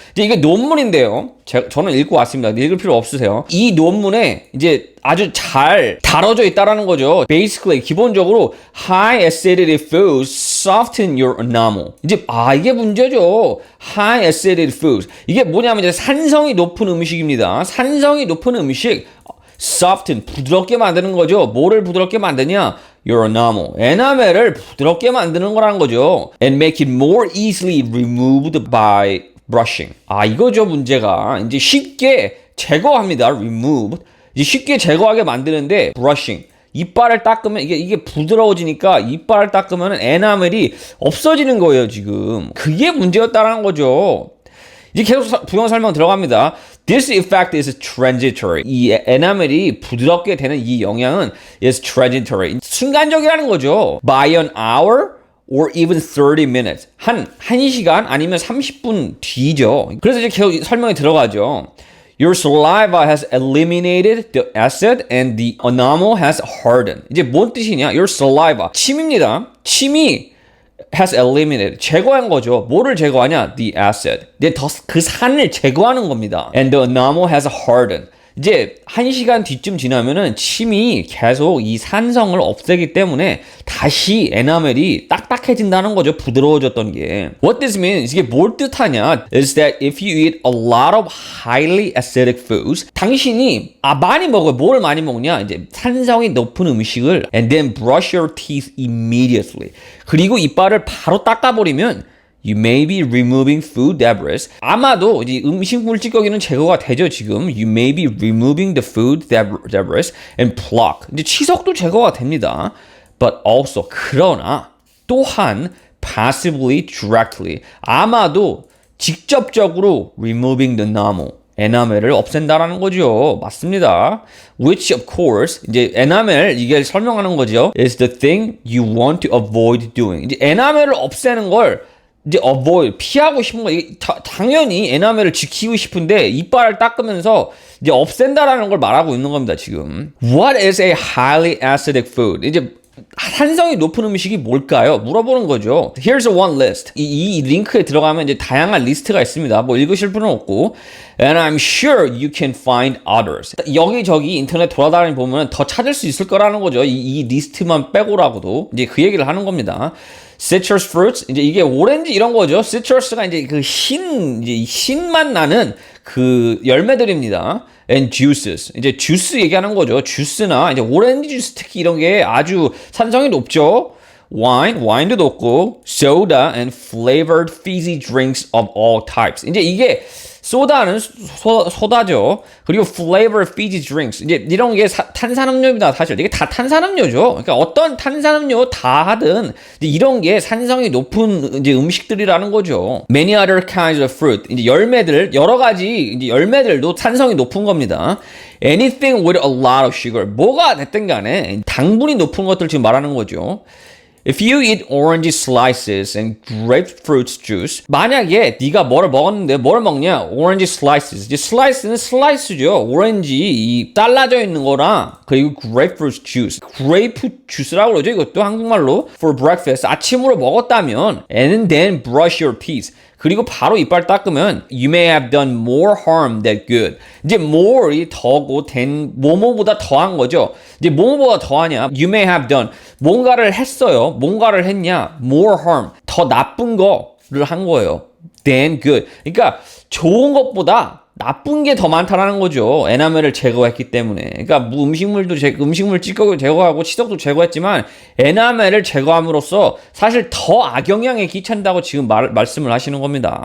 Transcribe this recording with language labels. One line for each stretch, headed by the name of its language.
Korean: 이제 이게 논문인데요. 저는 읽고 왔습니다. 읽을 필요 없으세요. 이 논문에 이제 아주 잘 다뤄져 있다라는 거죠.
English: Basically,
Korean: 기본적으로
English: high acidity foods soften your enamel.
Korean: 이제 이게 문제죠.
English: high acidity foods.
Korean: 이게 뭐냐면 이제 산성이 높은 음식입니다. 산성이 높은 음식. soften, 부드럽게 만드는 거죠. 뭐를 부드럽게 만드냐?
English: Your enamel.
Korean: 에나멜을 부드럽게 만드는 거라는 거죠.
English: And make it more easily removed by brushing.
Korean: 이거죠, 문제가. 이제 쉽게 제거합니다. removed. 이제 쉽게 제거하게 만드는데 brushing. 이빨을 닦으면 이게 부드러워지니까 이빨을 닦으면 에나멜이 없어지는 거예요, 지금. 그게 문제였다라는 거죠. 이제 계속 부연 설명 들어갑니다.
English: This effect is transitory.
Korean: 이 에나멜이 부드럽게 되는 이 영향은
English: is transitory.
Korean: 순간적이라는 거죠.
English: By an hour or even 30 minutes.
Korean: 한 1시간 아니면 30분 뒤죠. 그래서 이제 계속 설명이 들어가죠.
English: Your saliva has eliminated the acid and the enamel has hardened.
Korean: 이제 뭔 뜻이냐?
English: Your saliva.
Korean: 침입니다. 침이
English: has eliminated.
Korean: 제거한 거죠. 뭐를 제거하냐?
English: The acid.
Korean: 이제 그 산을 제거하는 겁니다.
English: And the enamel has hardened.
Korean: 이제 1시간 뒤쯤 지나면은 침이 계속 이 산성을 없애기 때문에 다시 에나멜이 딱딱해진다는 거죠. 부드러워졌던 게.
English: What this means,
Korean: 이게 뭘 뜻하냐?
English: Is that if you eat a lot of highly acidic foods,
Korean: 당신이 많이 먹어요. 뭘 많이 먹냐? 이제 산성이 높은 음식을
English: and then brush your teeth immediately.
Korean: 그리고 이빨을 바로 닦아버리면
English: You may be removing food debris.
Korean: 아마도 이제 음식물 찌꺼기는 제거가 되죠, 지금.
English: You may be removing the food debris and plaque.
Korean: 이제 치석도 제거가 됩니다.
English: But also,
Korean: 그러나 또한
English: passively, directly.
Korean: 아마도 직접적으로
English: removing the enamel.
Korean: 에나멜을 없앤다라는 거죠. 맞습니다.
English: Which of course,
Korean: 이제 에나멜 이게 설명하는 거죠.
English: Is the thing you want to avoid doing.
Korean: 이제 에나멜을 없애는 걸 이제 avoid, 피하고 싶은 거, 이게 당연히 에나멜을 지키고 싶은데 이빨을 닦으면서 이제 없앤다라는 걸 말하고 있는 겁니다, 지금.
English: What is a highly acidic food?
Korean: 이제 산성이 높은 음식이 뭘까요? 물어보는 거죠.
English: Here's one list.
Korean: 이 링크에 들어가면 이제 다양한 리스트가 있습니다. 뭐 읽으실 필요는 없고.
English: And I'm sure you can find others.
Korean: 여기저기 인터넷 돌아다니 보면 더 찾을 수 있을 거라는 거죠. 이 리스트만 빼고라고도 이제 그 얘기를 하는 겁니다.
English: Citrus fruits,
Korean: 이제 이게 오렌지 이런 거죠. Citrus가 이제 그 신맛 나는 그 열매들입니다.
English: And juices,
Korean: 이제 주스 얘기하는 거죠. 주스나 이제 오렌지 주스 특히 이런 게 아주 산성이 높죠.
English: Wine,
Korean: 와인도 높고,
English: soda and flavored fizzy drinks of all types.
Korean: 이제 이게 소다는 소다죠. 그리고
English: flavored fizzy drinks.
Korean: 이제 이런 게 탄산음료입니다. 사실 이게 다 탄산음료죠. 그러니까 어떤 탄산음료 다 하든 이제 이런 게 산성이 높은 이제 음식들이라는 거죠.
English: Many other kinds of fruit.
Korean: 이제 열매들 여러 가지 이제 열매들도 산성이 높은 겁니다.
English: Anything with a lot of sugar.
Korean: 뭐가 됐든 간에 당분이 높은 것들 지금 말하는 거죠.
English: If you eat orange slices and grapefruit juice,
Korean: 만약에 네가 뭐를 먹었는데 뭘 먹냐?
English: Orange slices.
Korean: 이제 slice는 slice죠. 오렌지 이 잘라져 있는 거랑 그리고
English: grapefruit juice.
Korean: 그레이프 주스라고 그러죠. 이것도 한국말로
English: for breakfast.
Korean: 아침으로 먹었다면
English: and then brush your teeth.
Korean: 그리고 바로 이빨 닦으면
English: you may have done more harm than good.
Korean: 이제 more이 더고 than 뭐뭐보다 더한 거죠. 이제 뭐뭐보다 더하냐?
English: You may have done
Korean: 뭔가를 했어요. 뭔가를 했냐?
English: more harm
Korean: 더 나쁜 거를 한 거예요.
English: than good.
Korean: 그러니까 좋은 것보다 나쁜 게 더 많다라는 거죠. 에나멜을 제거했기 때문에. 그러니까 음식물 찌꺼기를 제거하고 치석도 제거했지만 에나멜을 제거함으로써 사실 더 악영향에 끼친다고 지금 말씀을 하시는 겁니다.